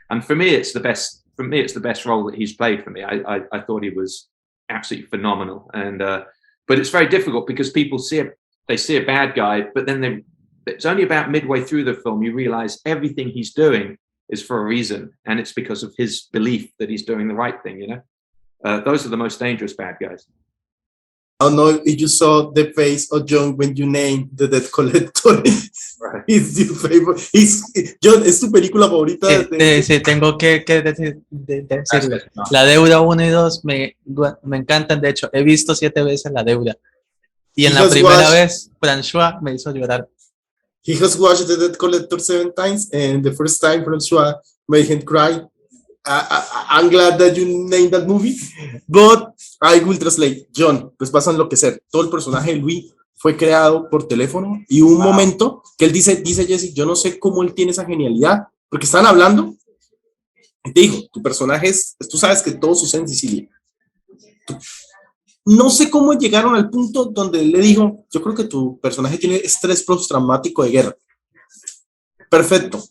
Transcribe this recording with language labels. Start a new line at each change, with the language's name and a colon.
English: And for me, it's the best. For me, it's the best role that he's played for me. I thought he was absolutely phenomenal, and but it's very difficult because people see a bad guy, but then it's only about midway through the film you realize everything he's doing is for a reason, and it's because of his belief that he's doing the right thing. Those are the most dangerous bad guys. I don't know if you saw the face of John when you named the Debt Collector. Right. It's your favorite.
Spanish: John, ¿es tu película favorita? Sí, tengo que decirle. La Deuda 1 y 2 me encantan. De hecho, he visto 7 veces La Deuda. Y en la primera vez, François me hizo llorar.
English: He has watched the Debt Collector 7 times, and the first time François made him cry. I'm glad that you named that movie, but I will translate.
Spanish: John, pues vas a enloquecer. Todo el personaje de Louis fue creado por teléfono y hubo un momento que él dice Jesse, yo no sé cómo él tiene esa genialidad, porque estaban hablando y te dijo, tu personaje tú sabes que todo sucede en Sicilia. No sé cómo llegaron al punto donde él le dijo, yo creo que tu personaje tiene estrés postraumático de guerra. Perfecto.